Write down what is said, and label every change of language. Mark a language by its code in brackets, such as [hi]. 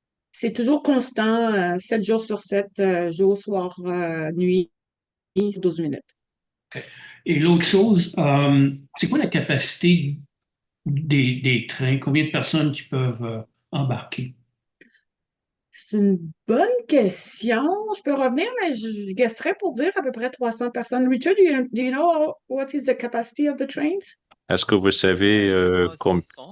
[fr] C'est toujours constant, 7 jours sur 7, jour, soir, nuit, 12 minutes. Okay. Et l'autre chose, c'est quoi la capacité des trains? Combien de personnes qui peuvent embarquer? C'est une bonne question. Je peux revenir, mais je guesserais pour dire à peu près 300 personnes. [en] Richard, do you know what is the capacity of the trains? [fr] Est-ce que vous savez combien?